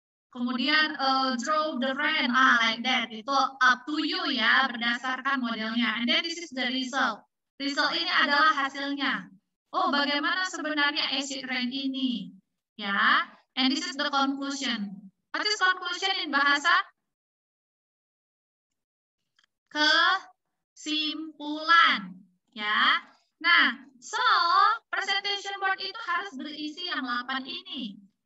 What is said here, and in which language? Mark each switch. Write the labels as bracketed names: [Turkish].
[Indonesian] Kemudian [English] draw the rain, like that. Itu up to you [Indonesian] ya, berdasarkan modelnya. [English] And then this is the result. [Indonesian] Result ini adalah hasilnya. Oh, bagaimana sebenarnya acid rain ini? [English] Ya, and this is the conclusion. What is conclusion in bahasa? [Indonesian] Kesimpulan, ya. Nah, so presentation board itu harus berisi yang 8 ini.